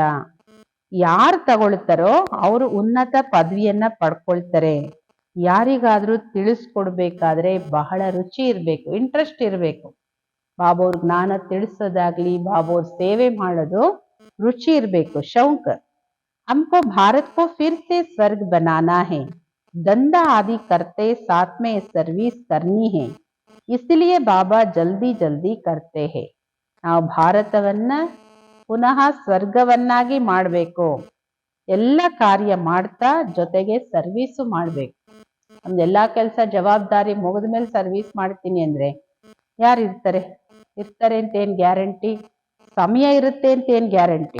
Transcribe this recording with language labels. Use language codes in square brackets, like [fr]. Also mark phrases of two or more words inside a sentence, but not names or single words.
[kn] ಯಾರು ತಗೊಳ್ತಾರೋ ಅವರು ಉನ್ನತ ಪದವಿಯನ್ನ ಪಡ್ಕೊಳ್ತಾರೆ. ಯಾರಿಗಾದ್ರೂ ತಿಳಿಸ್ಕೊಡ್ಬೇಕಾದ್ರೆ ಬಹಳ ರುಚಿ ಇರ್ಬೇಕು, ಇಂಟ್ರೆಸ್ಟ್ ಇರ್ಬೇಕು. ಬಾಬೋರ್ ಜ್ಞಾನ ತಿಳಿಸೋದಾಗ್ಲಿ, ಬಾಬೋರ್ ಸೇವೆ ಮಾಡೋದು ರುಚಿ ಇರ್ಬೇಕು, ಶೌಕ. [hi] हमको भारत को फिर से स्वर्ग बनाना है, धंधा आदि करते साथ में सर्विस करनी है, इसलिए बाबा जल्दी जल्दी करते हैं. [kn] ನಾವು ಭಾರತವನ್ನ ಪುನಃ ಸ್ವರ್ಗವನ್ನಾಗಿ ಮಾಡಬೇಕು, ಎಲ್ಲ ಕಾರ್ಯ ಮಾಡ್ತಾ ಜೊತೆಗೆ ಸರ್ವೀಸು ಮಾಡಬೇಕು. ನಮ್ದೆಲ್ಲಾ ಕೆಲಸ ಜವಾಬ್ದಾರಿ ಮುಗಿದ ಮೇಲೆ ಸರ್ವೀಸ್ ಮಾಡ್ತೀನಿ ಅಂದ್ರೆ ಯಾರು ಇರ್ತಾರೆ? ಇರ್ತಾರೆ ಅಂತ ಏನ್ ಗ್ಯಾರಂಟಿ? ಸಮಯ ಇರುತ್ತೆ ಅಂತ ಏನ್ ಗ್ಯಾರಂಟಿ?